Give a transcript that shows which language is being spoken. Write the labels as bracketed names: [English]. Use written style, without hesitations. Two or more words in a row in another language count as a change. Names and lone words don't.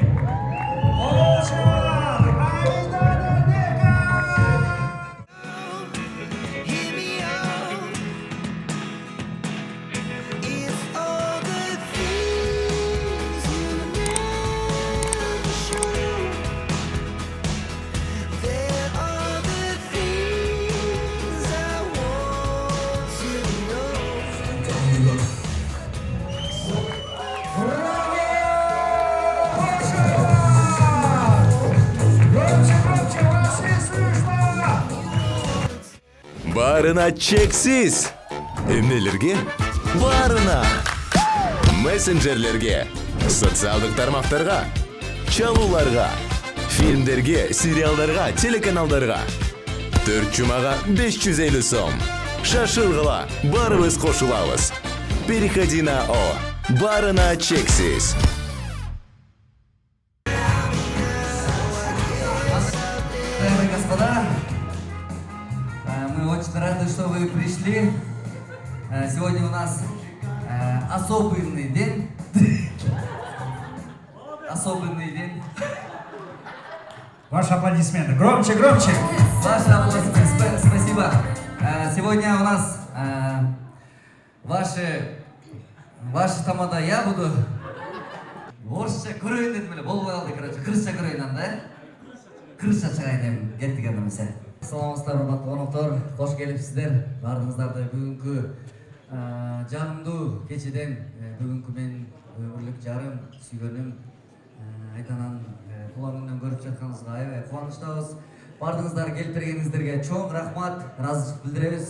[English] Olacak! Aydan Deka! Hear me out. If all the things you never show, there are the things I want to know. [Kyrgyz] Барына чексиз. Эмнелерге? Барына. Мессенджерлерге, социалдык тармактарга, чалууларга, фильмдерге, сериалдарга, телеканалдарга. 4 жумага 550 сом. Шашылгыла, барыбыз кошулабыз. [Russian] Переходи на О. [Kyrgyz] Барына чексиз. [Russian] Дамы и господа, мы очень рады, что вы пришли. Сегодня у нас особенный день. Особенный день. Ваши аплодисменты. Громче, громче. Ваши аплодисменты, спасибо. Сегодня у нас ваши тамада я буду. [Kazakh] Орысша көрейін дедім әлі, болмай қалды, короче, кырысша көрейін анда, кырысша шығайын дедім, кеттік андымыз. [Kyrgyz] Саламатсыздар, урматтуу коноктор, кош келипсиздер. Баарыңыздарды бүгүнкү жагымдуу кечеден бүгүнкү менин өмүрлүк жарым, сүйгөнүм Айдананын туулган күнүнөн көрүп жатканыбызга аябай кубанычтабыз. Бардыңыздар, келип бергениңиздерге чоң рахмат, ыраазычылык билдиребиз.